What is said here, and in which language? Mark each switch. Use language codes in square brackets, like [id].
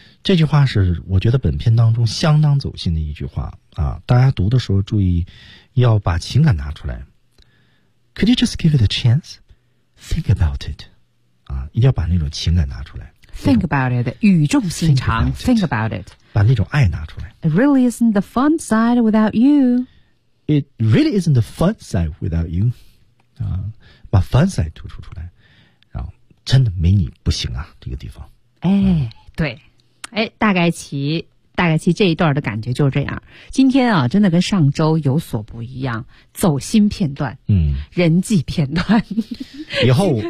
[zh] 这句话是我觉得本片当中相当走心的一句话啊！大家读的时候注意，要把情感拿出来。 [en] Could you just give it a chance? Think about it. [zh] 啊，一定要把那种情感拿出来。 [en] Think about it. [zh] 语重心长。 [en] Think about it. [zh] 把那种爱拿出来。 [en] It really isn't the fun side without you. It really isn't the fun side without you. [zh] 啊，把 fun side 突出出来。真的没你不行啊，这个地方。哎，对，哎，大概其这一段的感觉就是这样。今天啊，真的跟上周有所不一样，走心片段，人际片段。以后